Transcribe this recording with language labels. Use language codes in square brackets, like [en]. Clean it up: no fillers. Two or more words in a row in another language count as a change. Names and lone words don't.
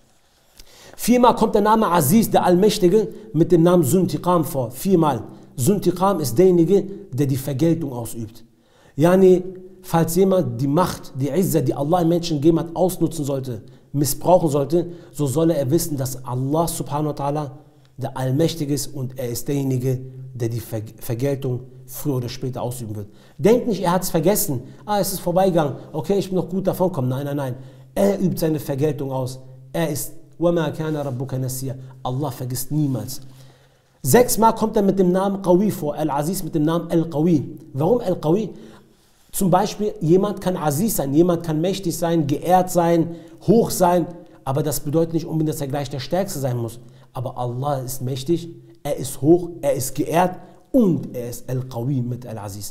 [de] 4-mal kommt der Name Aziz, der Allmächtige, mit dem Namen Zuntiqam vor. 4-mal. Zuntiqam ist derjenige, der die Vergeltung ausübt. Yani, falls jemand die Macht, die Izza, die Allah im Menschen gegeben hat, ausnutzen sollte, missbrauchen sollte, so solle er wissen, dass [ar] الله سبحانه وتعالى [de] der Allmächtige ist und er ist derjenige, der die Vergeltung früher oder später ausüben wird. Denkt nicht, er hat es vergessen. Es ist vorbeigegangen. Okay, ich bin noch gut davon gekommen. Nein, nein, nein. Er übt seine Vergeltung aus. Er ist [ar] وَمَا كَانَ رَبُّكَ نَسِيًّا. [de] Allah vergisst niemals. 6-mal kommt er mit dem Namen Qawi vor. Al-Aziz mit dem Namen Al-Qawi. Warum Al-Qawi? Zum Beispiel, jemand kann Aziz sein, jemand kann mächtig sein, geehrt sein, hoch sein, aber das bedeutet nicht unbedingt, dass er gleich der Stärkste sein muss. Aber Allah ist mächtig, er ist hoch, er ist geehrt und er ist Al-Qawi mit Al-Aziz.